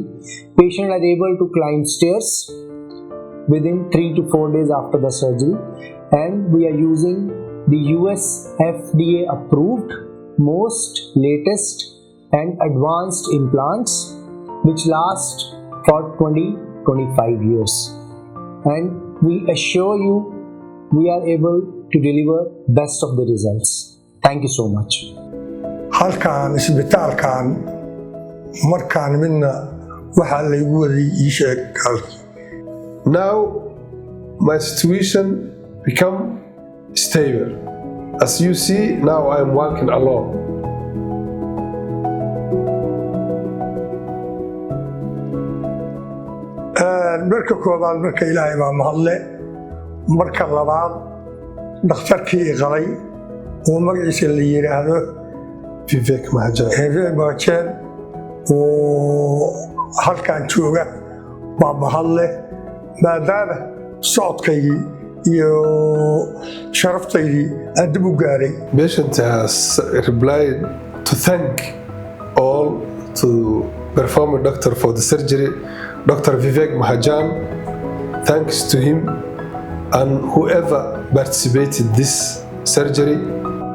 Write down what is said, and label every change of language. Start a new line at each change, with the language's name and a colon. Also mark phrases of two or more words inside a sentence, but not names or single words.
English: Patient are able to climb stairs within 3 to 4 days after the surgery, and we are using the US FDA approved most latest and advanced implants which last for 20-25 years, and we assure you we are able to deliver best of the results. Thank you so much.
Somali: halkaan isbitaalkan markaan midna waxa la igu waday ii sheeg halkii.
English: Now my situation become stable. As you see, now I am walking alone.
Somali: marka koobaad marka Ilaahay baa mahadle marka labaad dhakhtarkii qalay oo magaciisa la yiraahdo Vivek Mahajan oo halkaan jooga baa mahadle maadaama socodkaygii iyo sharaftaydi aad u gaaray.
English: Patient has replied to thank all to perform a doctor for the surgery, Dr. Vivek Mahajan. Thanks to him and whoever participated this surgery.